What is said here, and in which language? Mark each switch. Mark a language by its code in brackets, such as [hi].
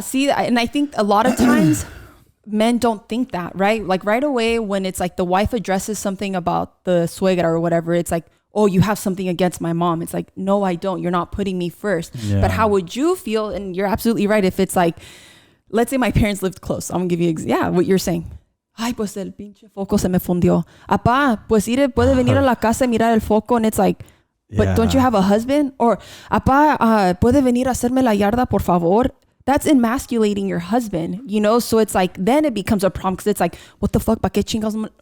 [en] see, and I think a lot of times men don't think that, right? Like, right away when it's like the wife addresses something about the suegra or whatever, it's like, oh, you have something against my mom. It's like, no, I don't. You're not putting me first. Yeah. But how would you feel? And you're absolutely right. If it's like, let's say my parents lived close. I'm going to give you, what you're saying. [es] Ay, pues el pinche foco se me fundió. Apá, pues puede venir a la casa y mirar el foco. [en] And it's like, but don't you have a husband? [es] Or, apá, puede venir a hacerme la yarda, por favor. [en] That's emasculating your husband, you know? So it's like, then it becomes a problem, because it's like, what the fuck? [es] ¿Pa qué chingados?